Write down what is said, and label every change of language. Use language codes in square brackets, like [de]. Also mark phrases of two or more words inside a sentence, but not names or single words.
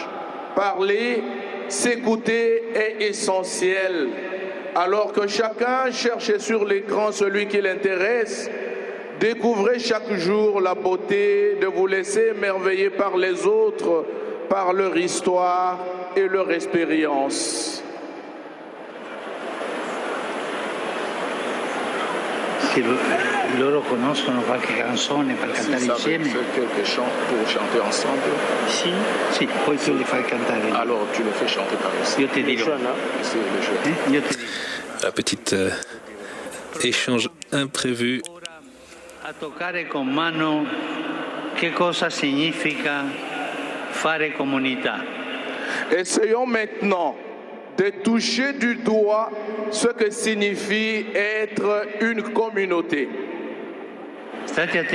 [fr] Parler, s'écouter est essentiel. Alors que chacun cherche sur l'écran celui qui l'intéresse, découvrez chaque jour la beauté de vous laisser émerveiller par les autres, par leur histoire et leur expérience. [it] Sì, loro conoscono qualche canzone per cantare insieme? [fr] Quelques chants pour chanter ensemble. [it] Sì, sì, poi tu li fai cantare. [fr] Alors tu le fais chanter par ici. [it] Io ti dirò. Io ti dico. [fr] Un petit échange imprévu. [it] A toccare con mano che cosa significa fare comunità. [fr] Essayons maintenant de toucher du doigt ce que signifie être une communauté. [it] State attenti.